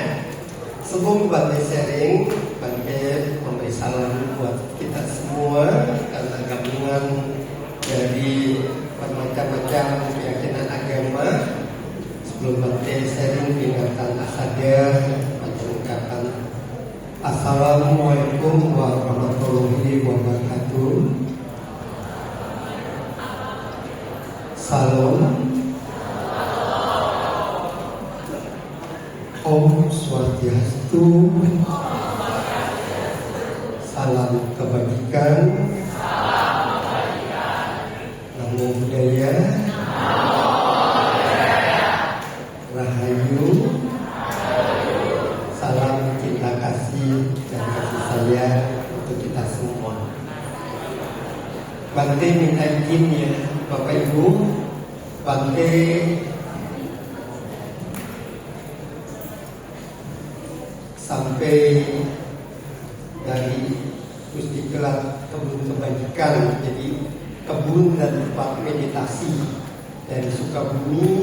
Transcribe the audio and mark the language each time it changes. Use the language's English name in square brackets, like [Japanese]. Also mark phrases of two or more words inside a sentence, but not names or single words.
[Indonesian] Sebelum Bante sharing, Bante memberi salam buat kita semua karena gabungan dari bermacam-macam keyakinan agama. Sebelum Bante sharing peringatan Asadar, Bante ucapkan [Arabic] السلام عليكم ورحمة الله وبركاته. [Indonesian] Salam. [Sanskrit] ॐ स्वस्त्यस्तु. [Indonesian] Salam kebajikan. [Pali] Namo Buddhaya. [Indonesian] Rahayu. Salam cinta kasih dan kasih sayang untuk kita semua. Bante minta izin ya Bapak Ibu, Bante sampai dari Pusdiklat Kebun Kebajikan, jadi kebun dan tempat meditasi dari Sukabumi.